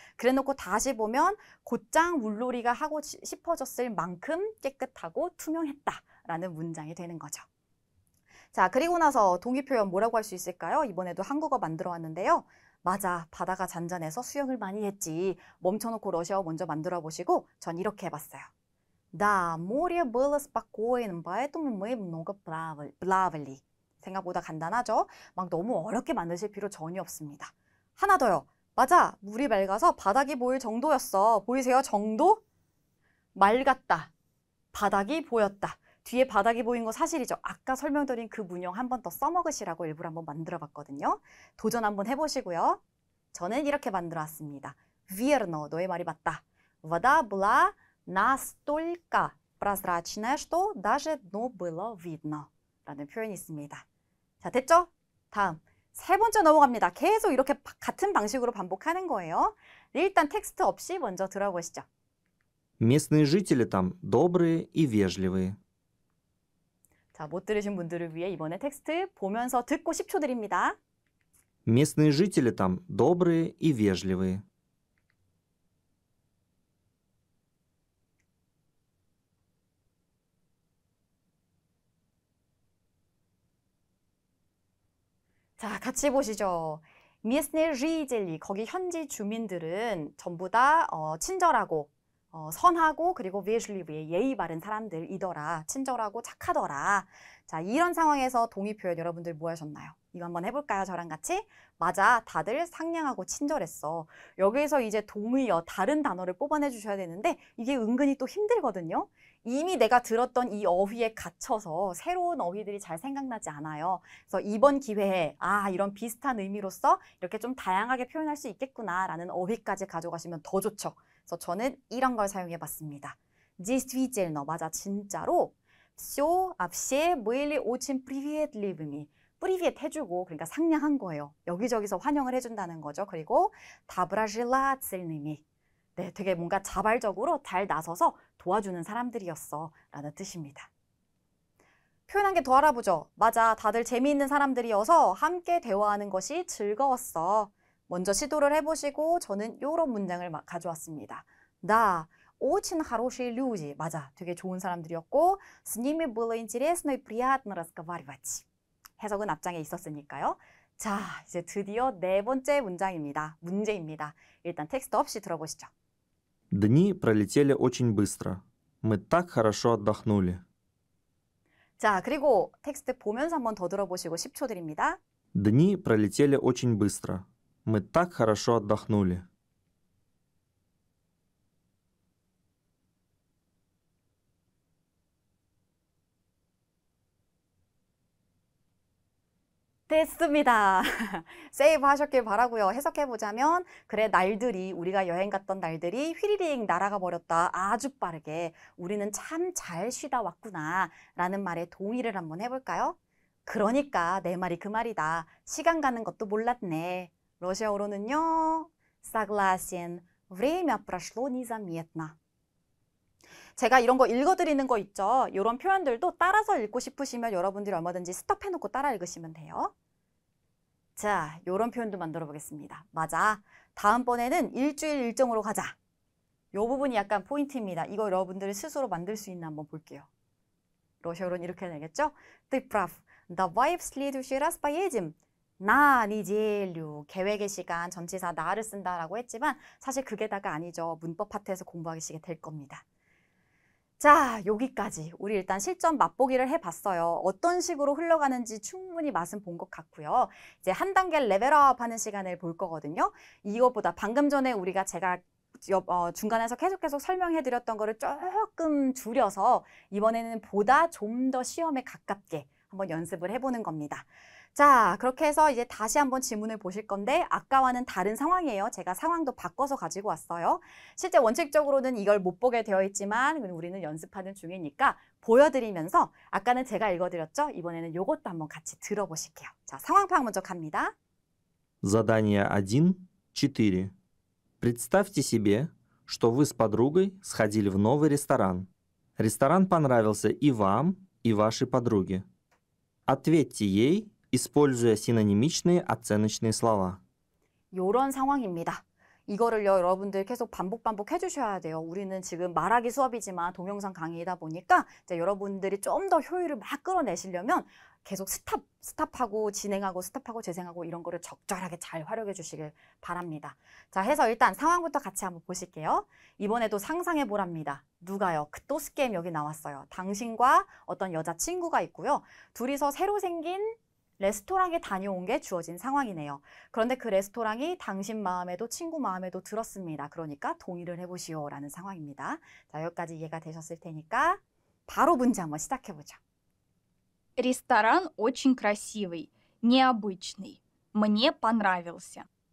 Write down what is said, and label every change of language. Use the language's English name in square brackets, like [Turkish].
[Korean] 그래놓고 다시 보면 곧장 물놀이가 하고 싶어졌을 만큼 깨끗하고 투명했다라는 문장이 되는 거죠. 자, 그리고 나서 동의 표현 뭐라고 할 수 있을까요? 이번에도 한국어 만들어 왔는데요. 맞아, 바다가 잔잔해서 수영을 많이 했지. 멈춰놓고 러시아어 먼저 만들어 보시고 전 이렇게 해봤어요. [Russian] Да, море было спокойным, поэтому мы много плавали. [Korean] 생각보다 간단하죠? 막 너무 어렵게 만드실 필요 전혀 없습니다. 하나 더요. 맞아, 물이 맑아서 바닥이 보일 정도였어. 보이세요? 정도? 맑았다. 바닥이 보였다. 뒤에 바닥이 보인 거 사실이죠. 아까 설명드린 그 문형 한 번 더 써먹으시라고 일부러 한번 만들어 봤거든요. 도전 한번 해보시고요. 저는 이렇게 만들어 왔습니다. Верно, 너의 말이 맞다. [Russian] Вода была настолько прозрачная, что даже дно было видно. [Korean] 라는 표현이 있습니다. 자, 됐죠? 다음. 세 번째 넘어갑니다. 계속 이렇게 같은 방식으로 반복하는 거예요. 일단 텍스트 없이 먼저 들어보시죠. [Russian] Местные жители там добрые и вежливые. [Korean] 자, 못 들으신 분들을 위해 이번에 텍스트 보면서 듣고 10초 드립니다. [Russian] Местные жители там добрые и вежливые. [Korean] 자, 같이 보시죠. [Russian] местные жители, [Korean] 거기 현지 주민들은 전부 다 친절하고 선하고 그리고 вежливые, 예의 바른 사람들이더라. 친절하고 착하더라. 자, 이런 상황에서 동의 표현 여러분들 뭐 하셨나요? 이거 한번 해볼까요? 저랑 같이? 맞아, 다들 상냥하고 친절했어. 여기서 이제 동의어, 다른 단어를 뽑아내 주셔야 되는데 이게 은근히 또 힘들거든요. 이미 내가 들었던 이 어휘에 갇혀서 새로운 어휘들이 잘 생각나지 않아요. 그래서 이번 기회에 이런 비슷한 의미로서 이렇게 좀 다양하게 표현할 수 있겠구나라는 어휘까지 가져가시면 더 좋죠. 그래서 저는 이런 걸 사용해봤습니다. [Russian] Действительно, [Korean] 맞아, 진짜로 [Russian] все были очень приветливыми. [Korean] 프리비엣 해주고, 그러니까 상냥한 거예요. 여기저기서 환영을 해준다는 거죠. 그리고 доброжелательными. 네, 되게 뭔가 자발적으로 잘 나서서 도와주는 사람들이었어 라는 뜻입니다. 표현한 게 더 알아보죠. 맞아, 다들 재미있는 사람들이어서 함께 대화하는 것이 즐거웠어. 먼저 시도를 해보시고 저는 이런 문장을 가져왔습니다. [Russian] 나 очень хорошие люди. [Korean] 맞아, 되게 좋은 사람들이었고 [Russian] с ними было интересно и приятно разговаривать. [Korean] 해석은 앞장에 있었으니까요. 자, 이제 드디어 네 번째 문제입니다. 일단 텍스트 없이 들어보시죠. [Russian] Дни пролетели очень быстро. Мы так хорошо отдохнули. [Korean] 자, 그리고 텍스트 보면서 한번 더 들어보시고 10초 드립니다. [Russian] Дни пролетели очень быстро. Мы так хорошо отдохнули. [Korean] 됐습니다. 세이브 하셨길 바라고요. 해석해보자면 그래, 우리가 여행 갔던 날들이 휘리릭 날아가 버렸다. 아주 빠르게. 우리는 참 잘 쉬다 왔구나 라는 말에 동의를 한번 해볼까요? 그러니까 내 말이 그 말이다. 시간 가는 것도 몰랐네. 러시아어로는요. Согласен. [Russian] Время прошло незаметно. [Korean] 제가 이런 거 읽어드리는 거 있죠. 이런 표현들도 따라서 읽고 싶으시면 여러분들이 얼마든지 스톱해놓고 따라 읽으시면 돼요. 자, 이런 표현도 만들어 보겠습니다. 맞아. 다음번에는 일주일 일정으로 가자. 이 부분이 약간 포인트입니다. 이거 여러분들이 스스로 만들 수 있나 한번 볼게요. 러시아어로는 이렇게 되겠죠? [Russian] Ты прав. Давай в следующий раз поедем. 나 неделю. [Korean] 계획의 시간, 전치사 나를 쓴다라고 했지만 사실 그게 다가 아니죠. 문법 파트에서 공부하시게 될 겁니다. 자, 여기까지 우리 일단 실전 맛보기를 해봤어요. 어떤 식으로 흘러가는지 충분히 맛은 본 것 같고요. 이제 한 단계 레벨업 하는 시간을 볼 거거든요. 이것보다 방금 전에 제가 중간에서 계속 설명해드렸던 거를 조금 줄여서 이번에는 보다 좀 더 시험에 가깝게 한번 연습을 해보는 겁니다. 자, 그렇게 해서 이제 다시 한번 지문을 보실 건데 아까와는 다른 상황이에요. 제가 상황도 바꿔서 가지고 왔어요. 실제 원칙적으로는 이걸 못 보게 되어 있지만 우리는 연습하는 중이니까 보여드리면서 아까는 제가 읽어드렸죠? 이번에는 이것도 한번 같이 들어보실게요. 자, 상황 파악 먼저 갑니다. [Russian] Задание 1, 4. Представьте себе, что вы с подругой сходили в новый ресторан. Ресторан понравился и вам, и вашей подруге. Ответьте ей, используя синонимичные оценочные слова. [Korean] 이런 상황입니다. 이거를요, 여러분들 계속 반복 해주셔야 돼요. 우리는 지금 말하기 수업이지만 동영상 강의이다 보니까 이제 여러분들이 좀 더 효율을 막 끌어내시려면 계속 스탑하고 진행하고 스탑하고 재생하고 이런 거를 적절하게 잘 활용해 주시길 바랍니다. 자, 해서 일단 상황부터 같이 한번 보실게요. 이번에도 상상해 보랍니다. 누가요? 크토스 게임 여기 나왔어요. 당신과 어떤 여자친구가 있고요. 둘이서 새로 생긴 레스토랑에 다녀온 게 주어진 상황이네요. 그런데 그 레스토랑이 당신 마음에도 친구 마음에도 들었습니다. 그러니까 동의를 해보시오 라는 상황입니다. 자, 여기까지 이해가 되셨을 테니까 바로 문제 한번 시작해보죠. [Russian] Ресторан очень красивый, необычный. Мне понравился.